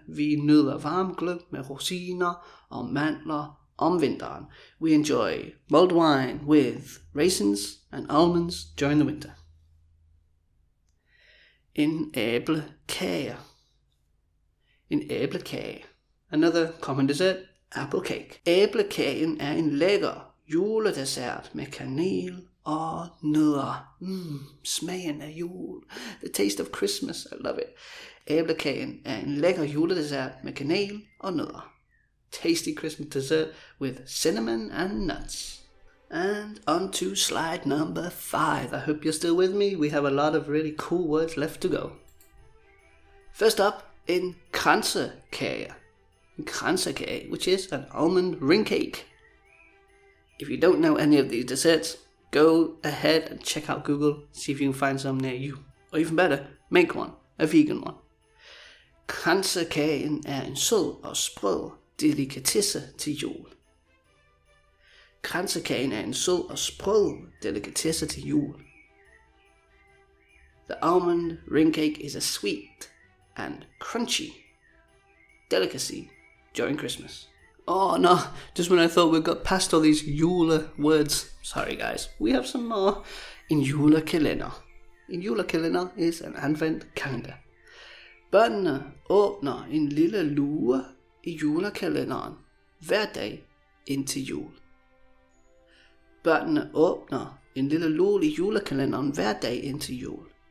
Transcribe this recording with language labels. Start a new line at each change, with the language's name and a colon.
Danish: Vi nyder varm gløgg med rosiner og mandler om vinteren.
English: We enjoy mulled wine with raisins and almonds during the winter.
Danish: En æblekage. En æblekage.
English: Another common dessert, apple cake.
Danish: Æblekagen er en lækker juledessert med kanel og nødder. Smagen af jul.
English: The taste of Christmas. I love it.
Danish: Æblekagen er en lækker juledessert med kanel og nødder.
English: Tasty Christmas dessert with cinnamon and nuts. And on to slide number 5. I hope you're still with me. We have a lot of really cool words left to go. First up, en kransekage. En kransekage, which is an almond ring cake. If you don't know any of these desserts, go ahead and check out Google, see if you can find some near you. Or even better, make one, a vegan one.
Danish: Kransekagen er en sød og sprød delikatesse til jul. Kransekagen er en sød og sprød delikatesse til jul.
English: The almond ring cake is a sweet and crunchy delicacy during Christmas. Oh no, just when I thought we got past all these jule words. Sorry guys, we have some more. En julekalender. En julekalender is an advent calendar.
Danish: Børnene åbner en lille lue i julekalenderen hver dag indtil jul. Børnene åbner en lille lue i julekalenderen hver dag indtil jul.